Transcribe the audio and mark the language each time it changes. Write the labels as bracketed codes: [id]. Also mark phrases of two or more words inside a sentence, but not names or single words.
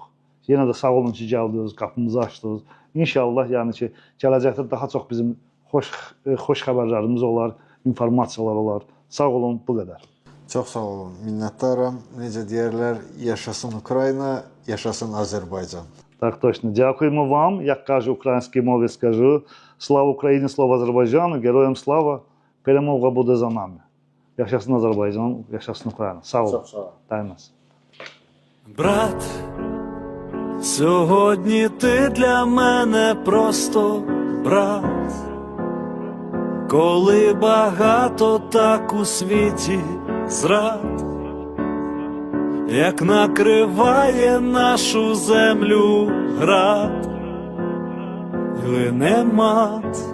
[az] Yenə də sağ olun ki, gəldiniz, qapımızı açdınız. İnşallah yəni ki, gələcəkdə daha çox bizim xoş xəbərlərimiz olar, informasiyalar olar. Sağ olun, bu qədər. Çox sağ olun, minnətdaram. Necə deyərlər, yaşasın Ukrayna, yaşasın Azərbaycan. [uk] Так точно. Дякуємо вам. Як кажу українській мові, скажу: слава Україні, слава Азербайджану, героям слава. Перемога буде за нами. [az] Yaşasın Azerbaycan, yaşasın Ukrayna. Sağ olun. Çok sağ ol. Dayanmaz. [uk] Брат, сьогодні ти для мене просто брат. Коли багато так у світі зрад, як накриває нашу землю град, і лине мат.